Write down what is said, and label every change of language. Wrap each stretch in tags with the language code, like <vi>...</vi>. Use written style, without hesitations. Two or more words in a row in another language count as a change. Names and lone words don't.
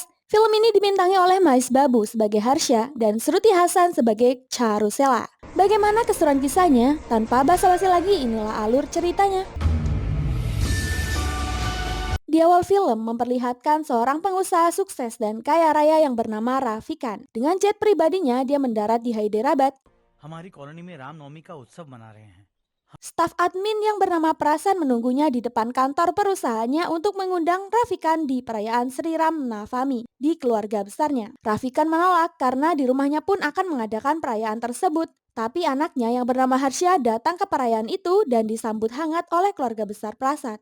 <id>Film ini dibintangi oleh Mais Babu sebagai Harsha dan Shruti Hassan sebagai Charusela. Bagaimana keseruan kisahnya? Tanpa basa-basi lagi, inilah alur ceritanya. Di awal film memperlihatkan seorang pengusaha sukses dan kaya raya yang bernama Rafikan. Dengan jet pribadinya, dia mendarat di Hyderabad.</id> <hi>हमारी कॉलोनी में रामनवमी का उत्सव मना रहे हैं।</hi> <id>Staf admin yang bernama Prasan menunggunya di depan kantor perusahaannya untuk mengundang Rafikan di perayaan Sri Ram Navami di keluarga besarnya. Rafikan menolak karena di rumahnya pun akan mengadakan perayaan tersebut. Tapi anaknya yang bernama Harsha datang ke perayaan itu dan disambut hangat oleh keluarga besar Prasad.</id>